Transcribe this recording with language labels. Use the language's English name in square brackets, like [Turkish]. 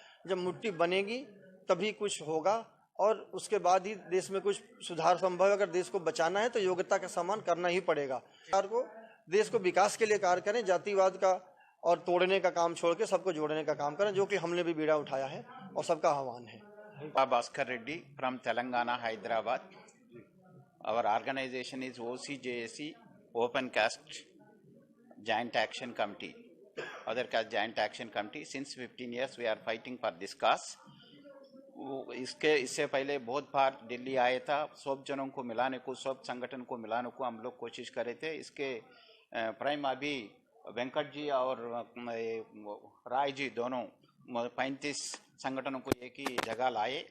[Hindi] जब मुट्ठी बनेगी तभी कुछ होगा, और उसके बाद ही देश में कुछ सुधार संभव है। अगर देश को बचाना है तो योग्यता का सम्मान करना ही पड़ेगा। सरकार को देश को विकास के लिए कार्य करें, जातिवाद का और तोड़ने का काम छोड़ के सबको जोड़ने का काम करें, जो कि हमने भी बीड़ा उठाया है और सबका आह्वान है। [English] Bhaskar Reddy from Telangana, Hyderabad. Our organization is OCJAC, Open Caste Joint Action Committee. Other Caste Joint Action Committee. Since 15 years we are fighting for this cause. [Hindi] इससे पहले बहुत बार दिल्ली आया था, सब जनों को मिलाने को, सब संगठन को मिलाने को हम लोग कोशिश कर रहे थे। इसके प्राइम अभी वेंकट जी और राय जी दोनों 35 संगठनों को एक ही जगह लाए।